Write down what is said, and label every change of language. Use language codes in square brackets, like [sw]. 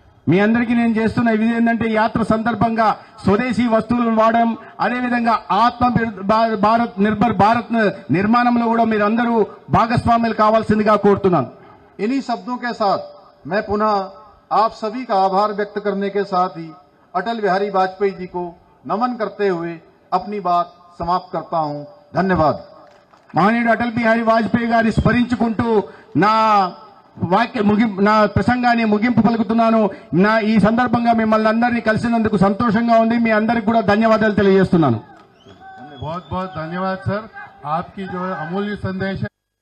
[te] మీ అందరికీ నేను చేస్తున్న ఇది ఏంటంటే యాత్ర సందర్భంగా స్వదేశీ వస్తువులను వాడడం అదేవిధంగా భారత్ నిర్భర్ భారత్ నిర్మాణంలో కూడా మీరందరూ భాగస్వాములు కావాల్సిందిగా కోరుతున్నాను। [hi] इन्हीं शब्दों के साथ मैं पुनः आप सभी का आभार व्यक्त करने के साथ ही अटल बिहारी वाजपेयी जी को नमन करते हुए अपनी बात समाप्त करता हूं। धन्यवाद। [te] మహనీయుడు అటల్ బిహారీ వాజ్పేయి గారిని స్మరించుకుంటూ నా ప్రసంగాన్ని ముగింపు పలుకుతున్నాను। ఈ సందర్భంగా మిమ్మల్ని అందరినీ కలిసినందుకు సంతోషంగా ఉంది। మీ అందరికి కూడా ధన్యవాదాలు తెలియజేస్తున్నాను। [hi] बहुत बहुत धन्यवाद सर, आपकी जो है अमूल्य संदेश है।